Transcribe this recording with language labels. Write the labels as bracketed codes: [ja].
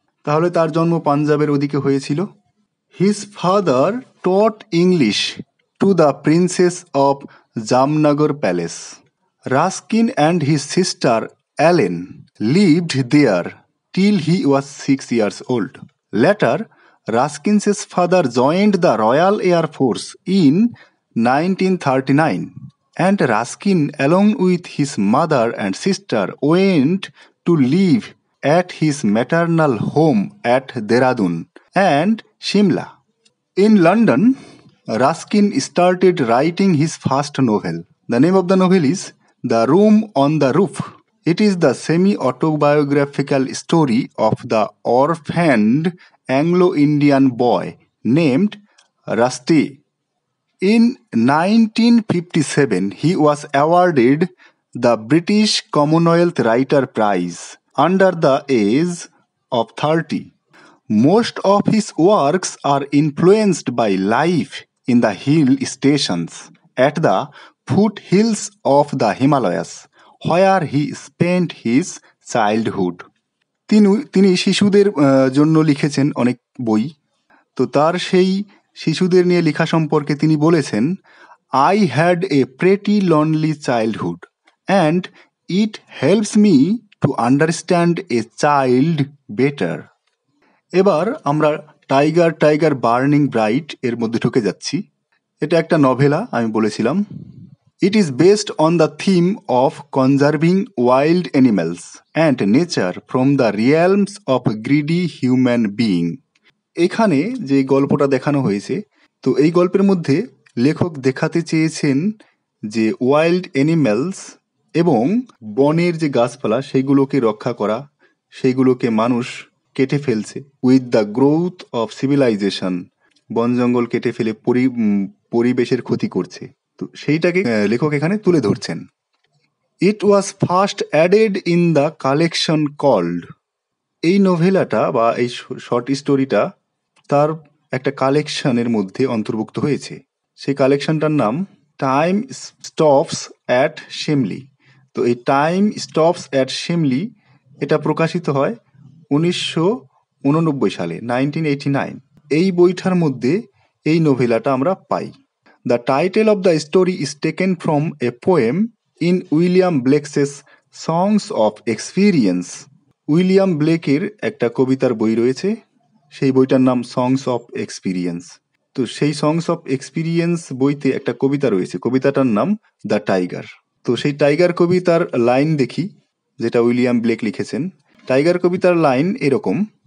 [bn] তাহলে তার জন্ম পাঞ্জাবের ওদিকে হয়েছিল। [en] His father taught English to the princess of Jamnagar palace. Ruskin and his sister Ellen lived there till he was 6 years old. Later, Ruskin's father joined the Royal Air Force in 1939, and Ruskin, along with his mother and sister, went to live at his maternal home at Dehradun and Shimla. In London, Ruskin started writing his first novel. The name of the novel is The Room on the Roof. It is the semi-autobiographical story of the orphaned Anglo-Indian boy named Rusty. In 1957, he was awarded the British Commonwealth Writer Prize under the age of 30. Most of his works are influenced by life in the hill stations at the foothills of the Himalayas, where he spent his childhood. [bn] তিনি শিশুদের জন্য লিখেছেন অনেক বই। তো তার সেই শিশুদের নিয়ে লেখা সম্পর্কে তিনি বলেছেন, [en] I had a pretty lonely childhood and it helps me to understand a child better. [bn] এবার আমরা টাইগার টাইগার বার্নিং ব্রাইট এর মধ্যে ঢুকে যাচ্ছি। এটা একটা নভেলা, আমি বলেছিলাম। [en] It is based on the theme of conserving wild animals and nature from the realms of greedy human being. [bn] এখানে যে গল্পটা দেখানো হয়েছে, তো এই গল্পের মধ্যে লেখক দেখাতে চেয়েছেন যে ওয়াইল্ড অ্যানিম্যালস এবং বনের যে গাছপালা সেইগুলোকে রক্ষা করা, সেইগুলোকে মানুষ কেটে ফেলছে [en] With the growth of civilisation. [bn] বন জঙ্গল কেটে ফেলে পরিবেশের ক্ষতি করছে, তো সেইটাকে লেখক এখানে তুলে ধরছেন। [en] It was first added in the collection called. [bn] এই নোভেলাটা বা এই শর্ট স্টোরিটা তার একটা কালেকশনের মধ্যে অন্তর্ভুক্ত হয়েছে। সেই কালেকশনটার নাম টাইম স্টপস অ্যাট শিমলি। তো এই টাইম স্টপস অ্যাট শিমলি এটা প্রকাশিত হয় 1989 সালে, 1989। এই বইটার মধ্যে এই নোভেলাটা আমরা পাই। [en] The title of the story is taken from a poem in William Blake's Songs of Experience. [bn] William ব্লেকের একটা কবিতার বই রয়েছে, সেই বইটার নাম সংস অফ এক্সপিরিয়েন্স। তো সেই সংস অফ এক্সপিরিয়েন্স বইতে একটা কবিতা রয়েছে, কবিতাটার নাম দ্য টাইগার। তো সেই টাইগার কবিতার লাইন দেখি, যেটা উইলিয়াম ব্লেক লিখেছেন। টাইগার কবিতার লাইন এরকম,